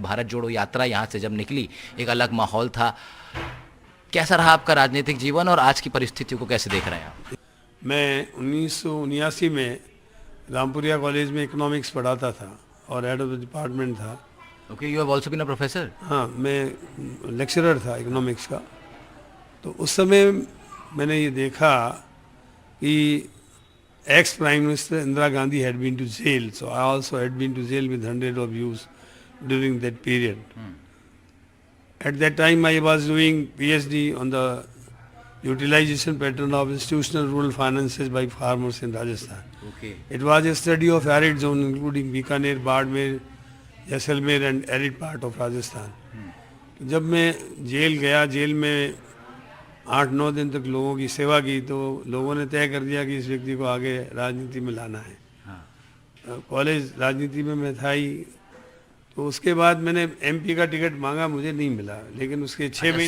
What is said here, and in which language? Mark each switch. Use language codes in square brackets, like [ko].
[hi] भारत जोड़ो यात्रा यहाँ से जब निकली एक अलग माहौल था। कैसा रहा आपका राजनीतिक जीवन और आज की परिस्थितियों को कैसे देख रहे हैं आप? मैं 1979 में रामपुरिया कॉलेज में इकोनॉमिक्स पढ़ाता था और हेड ऑफ द डिपार्टमेंट था। [en] Okay, you have also been a professor? [hi] हाँ, मैं लेक्चरर था इकोनॉमिक्स का। तो उस समय मैंने ये देखा कि [en] ex Prime Minister Indira Gandhi had been to jail, so I also had been to jail with hundreds of youths during that period. At that time, I was doing PhD on the utilization pattern of institutional rural finances by farmers in Rajasthan. Okay. It was a study of arid zone, including Bikaner, Bardmer, Jaisalmer, and arid part of Rajasthan. [hi] जब मैं jail गया, jail में 8-9 दिन तक लोगों की सेवा की, तो लोगों ने तय कर दिया कि इस व्यक्ति को आगे राजनीति में लाना है। कॉलेज राजनीति में मैं था ही, तो उसके बाद मैंने एमपी का टिकट मांगा, मुझे नहीं मिला, लेकिन उसके 6 महीने